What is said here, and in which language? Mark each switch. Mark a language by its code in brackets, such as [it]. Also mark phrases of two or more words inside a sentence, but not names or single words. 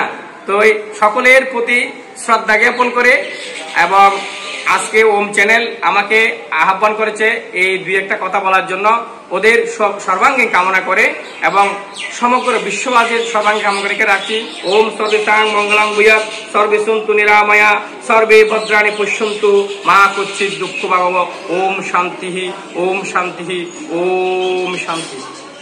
[bn] তো সকলের প্রতি শ্রদ্ধা জ্ঞাপন করে এবং আজকে ওম চ্যানেল আমাকে আহ্বান করেছে এই 2-1টা কথা বলার জন্য, ওদের সর্বাঙ্গীন কামনা করে এবং সমগ্র বিশ্ববাসীর সর্বাঙ্গীন কামনা করে রাখছি। [sa] ওম সর্বেশাং মঙ্গলাং ভূয়াৎ, সর্বে সন্তু নিরাময়া, সর্বে ভদ্রাণি পশ্যন্তু, মা কচ্চিৎ দুঃখ ভাগব। ওম শান্তি, ওম শান্তি, ওম শান্তি।